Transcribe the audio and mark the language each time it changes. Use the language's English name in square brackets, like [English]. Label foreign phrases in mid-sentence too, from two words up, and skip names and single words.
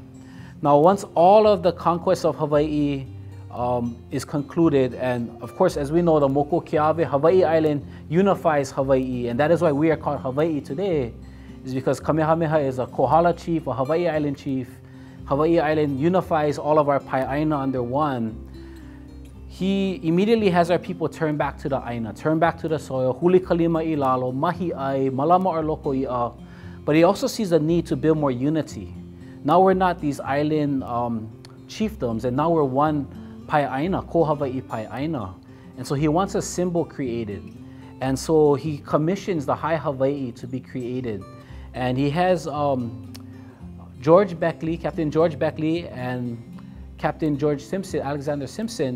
[English] Now once all of the conquest of Hawaii is concluded, and of course, as we know, the Moko Keawe, Hawaii Island unifies Hawaii, and that is why we are called Hawaii today, is because Kamehameha is a Kohala chief, a Hawaii Island chief. Hawaii Island unifies all of our Pai'aina under one. He immediately has our people turn back to the Aina, turn back to the soil, [Hawaiian] huli kalima I lalo, mahi ai, malama ar loko i'a. [English] But he also sees the need to build more unity. Now we're not these island chiefdoms, and now we're one Pai'aina, [Hawaiian] ko Hawaii Pai'aina. [English] And so he wants a symbol created. And so he commissions the High Hawaii to be created. And he has George Beckley, Captain George Beckley, and Captain George Simpson, Alexander Simpson.